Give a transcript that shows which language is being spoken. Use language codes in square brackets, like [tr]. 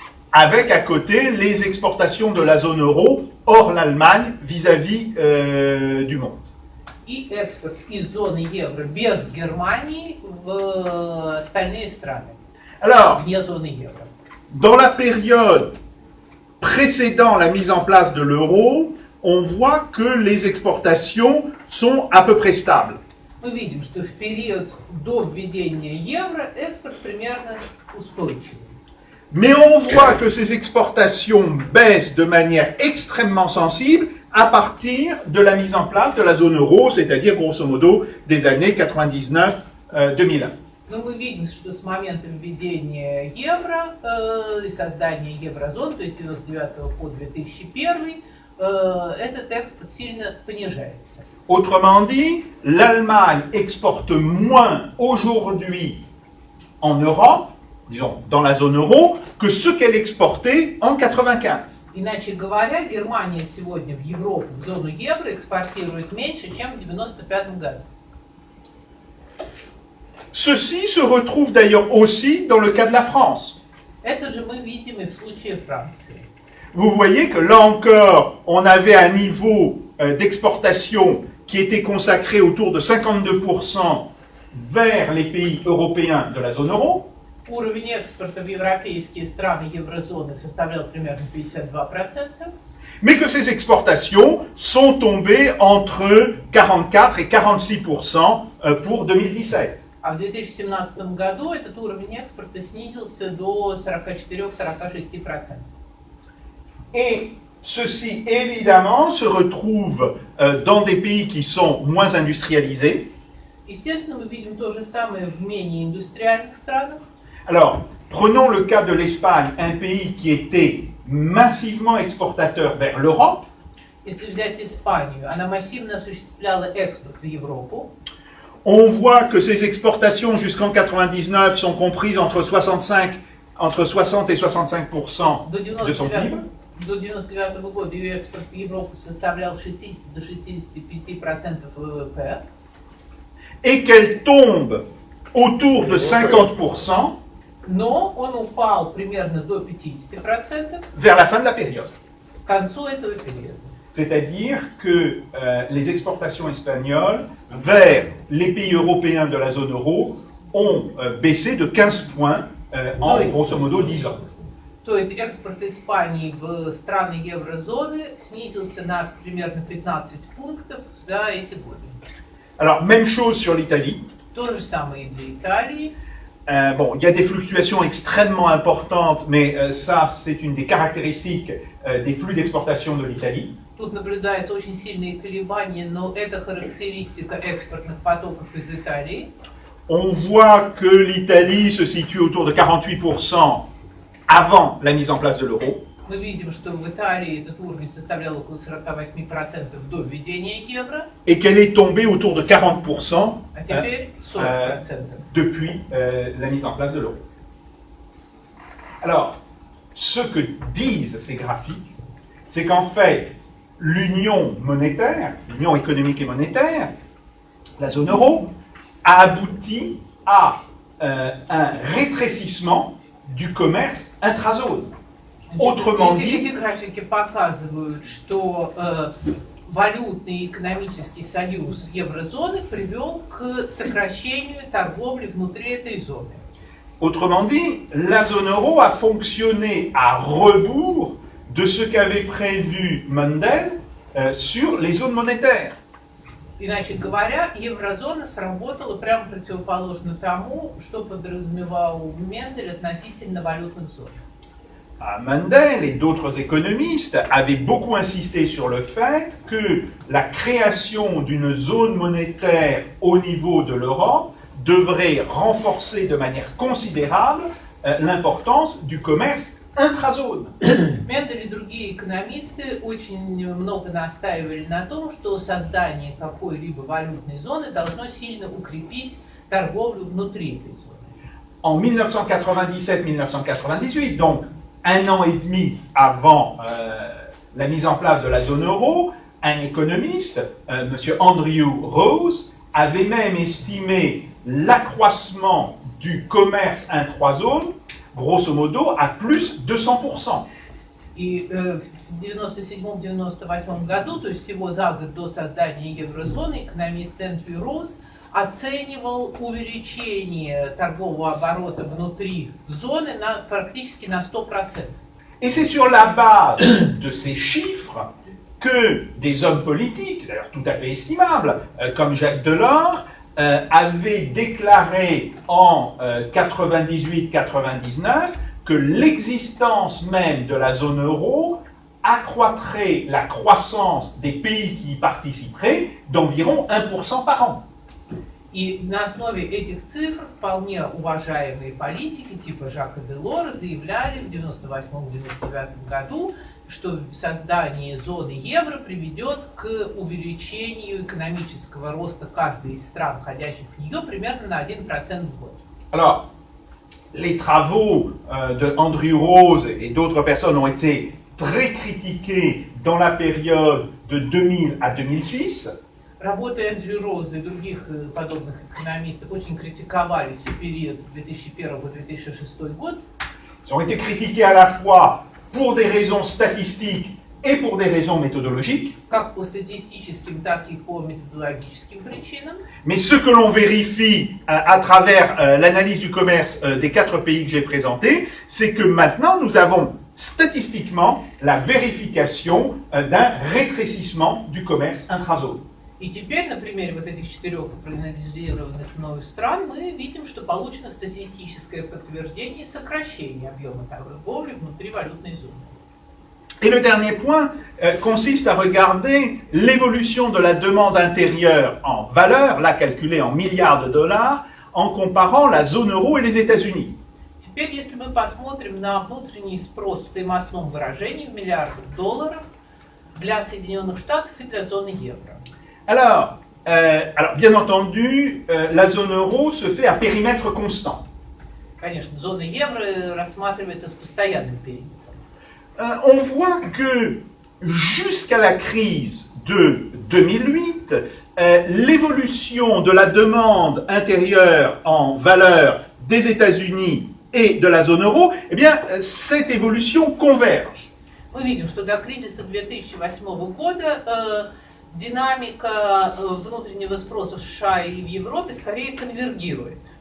[fr] Avec à côté les exportations de la zone euro hors l'Allemagne vis-à-vis du monde. [ru] и экспорт из зоны евро без Германии в остальные страны, [fr] Alors, [ru] вне зоны евро. [fr] dans la période précédant la mise en place de l'euro, on voit que les exportations sont à peu près stables. [ru] Мы видим, что в период до введения евро экспорт примерно устойчивый. [fr] Mais on voit que ces exportations baissent de manière extrêmement sensible à partir de la mise en place de la zone euro, c'est-à-dire grosso modo des années 99-2001. [ru] Но мы видим, что с момента введения евро и создания еврозоны, то есть с 1999 по 2001, этот экспорт сильно понижается. [fr] Autrement dit, l'Allemagne exporte moins aujourd'hui en Europe, disons dans la zone euro, que ce qu'elle exportait en 1995. [ru] Иначе говоря, Германия сегодня в Европу, в зону евро, экспортирует меньше, чем в 1995 году. [fr] Ceci se retrouve d'ailleurs aussi dans le cas de la France. [ru] Это же мы видим и в случае Франции. [fr] Vous voyez que là encore, on avait un niveau d'exportation qui était consacré autour de 52% vers les pays européens de la zone euro. [ru] Уровень экспорта в европейские страны еврозоны составлял примерно 52%. [fr] Mais que ces exportations sont tombées entre 44 et 46% pour 2017. [ru] А в 2017 году этот уровень экспорта снизился до 44-46%. [fr] Et ceci, évidemment, se retrouve dans des pays qui sont moins industrialisés. [ru] Естественно, мы видим то же самое в менее индустриальных странах. [fr] Alors, prenons le cas de l'Espagne, un pays qui était massivement exportateur vers l'Europe. [ru] Если взять Испанию, она массивно осуществляла экспорт в Европу. [fr] On voit que ces exportations jusqu'en 99 sont comprises entre 60 et 65% de son PIB. [ru] До 1999 года ее экспорт в Европу составлял 60 до 65% ВВП. [fr] Et qu'elle tombe autour de 50% [ru] Но он упал примерно до 50% [fr] vers la fin de la période. [ru] к концу этого периода. [fr] C'est-à-dire que les exportations espagnoles vers les pays européens de la zone euro ont baissé de 15 points en grosso modo 10 ans. [ru] То есть экспорт Испании в страны еврозоны снизился на примерно 15 пунктов за эти годы. [fr] Alors, même chose sur l'Italie. [ru] То же самое и для Италии. [fr] Bon, il y a des fluctuations extrêmement importantes, mais ça, c'est une des caractéristiques des flux d'exportation de l'Italie. [ru] Тут наблюдаются очень сильные колебания, но это характеристика экспортных потоков из Италии. [fr] On voit que l'Italie se situe autour de 48% avant la mise en place de l'euro. [ru] Мы видим, что в Италии этот уровень составлял около 48% до введения евро, [fr] et qu'elle est tombée autour de 40% [ru] а теперь 40%. [fr] depuis la mise en place de l'euro. Alors, ce que disent ces graphiques, c'est qu'en fait, l'union monétaire, l'union économique et monétaire, la zone euro, a abouti à un rétrécissement du commerce intrazone. Autrement [ru] Эти [fr] dit, [ru] графики показывают, что валютный и экономический союз еврозоны привел к сокращению торговли внутри этой зоны. [fr] autrement dit, la zone euro a fonctionné à rebours de ce qu'avait prévu Mundell sur les zones monétaires. [ru] Иначе говоря, еврозона сработала прямо противоположно тому, что подразумевал Мендель относительно валютных зон. [fr] Mundell et d'autres économistes avaient beaucoup insisté sur le fait que la création d'une zone monétaire au niveau de l'Europe devrait renforcer de manière considérable l'importance du commerce intrazone. [ru] Мендель и другие экономисты очень много настаивали на том, что создание какой-либо валютной зоны должно сильно укрепить торговлю внутри этой зоны. [fr] En 1997-1998, donc un an et demi avant la mise en place de la zone euro, un économiste, M. Andrew Rose, avait même estimé l'accroissement du commerce intrazone, grosso modo, à plus de 200%. [ru] И в 1997-1998 году, то есть всего за год до создания еврозоны, экономист Эндрю Роуз оценивал увеличение торгового оборота внутри зоны практически на 100%. [fr] Et c'est sur la base de ces chiffres que des hommes politiques, d'ailleurs tout à fait estimables, comme Jacques Delors, avaient déclaré en 98-99 que l'existence même de la zone euro accroîtrait la croissance des pays qui y participeraient d'environ 1% par an. [ru] И на основе этих цифр вполне уважаемые политики типа Жака Делора заявляли в 1998-1999 году, что создание зоны евро приведет к увеличению экономического роста каждой из стран, входящих в нее, примерно на 1% в год. [fr] Alors, les travaux de Andrew Rose et d'autres personnes ont été très critiqués dans la période de 2000 à 2006. [ru] Работы Эндрю Роуза и других подобных экономистов очень критиковались в период с 2001 по 2006 год. [fr] Ils ont été critiqués à la fois pour des raisons statistiques et pour des raisons méthodologiques. [ru] Как по статистическим, так и по методологическим причинам. [fr] Mais ce que l'on vérifie à travers l'analyse du commerce des 4 pays que j'ai présentés, c'est que maintenant nous avons statistiquement la vérification d'un rétrécissement du commerce intrazone. [ru] И теперь на примере вот этих 4 проанализированных мною стран мы видим, что получено статистическое подтверждение сокращения объема торговли внутри валютной зоны. [fr] Et le dernier point consiste à regarder l'évolution de la demande intérieure en valeur, là calculée en milliards de dollars, en comparant la zone euro et les États-Unis. [ru] Теперь, если мы посмотрим на внутренний спрос в стоимостном выражении в миллиардах долларов для Соединенных Штатов и для зоны евро. [fr] Alors, bien entendu, la zone euro se fait à périmètre constant. [ru] Конечно, зона евро рассматривается с постоянным периметром. [fr] On voit que jusqu'à la crise de 2008, l'évolution de la demande intérieure en valeur des États-Unis et de la zone euro, eh bien, cette évolution converge. [ru] Мы видим, что до кризиса 2008 года динамика внутреннего спроса в США и в Европе скорее конвергирует.